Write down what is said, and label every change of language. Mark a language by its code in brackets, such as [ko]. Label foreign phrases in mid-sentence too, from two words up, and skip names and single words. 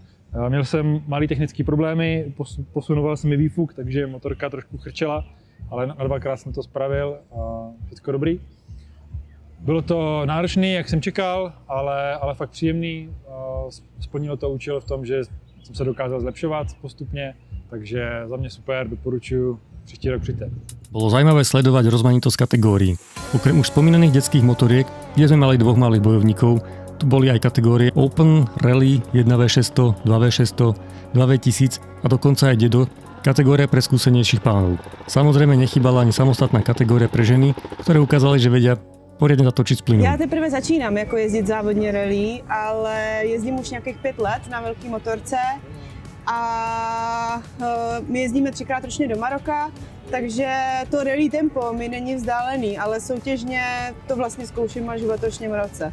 [cs] Měl jsem malý technické problémy, posunoval jsem mi výfuk, takže motorka trošku chrčela, ale na dvakrát jsem to spravil a všechno dobrý. Bylo to náročný, jak jsem čekal, ale fakt příjemný. Splnilo to účel v tom, že jsem se dokázal zlepšovat postupně Takže za mě super, doporučuji příští rok přijďte. [sk] Bolo zaujímavé sledovať rozmanitosť kategórií. Okrem už spomínaných detských motoriek, kde sme mali dvoch malých bojovníkov, tu boli aj kategórie Open, Rally, 1V600, 2V600, 2V1000 a dokonca aj Dedo, kategória pre skúsenejších pánov. Samozrejme nechybala ani samostatná kategória pre ženy, ktoré ukázali, že vedia poriadne [cs] zatočit s plynem. Já teprve začínám jako jezdit závodně rally, ale jezdím už nějakých 5 let na velký motorce a my jezdíme 3krát ročně do Maroka, takže to rally tempo mi není vzdálený, ale soutěžně to vlastně zkouším až v letošním roce.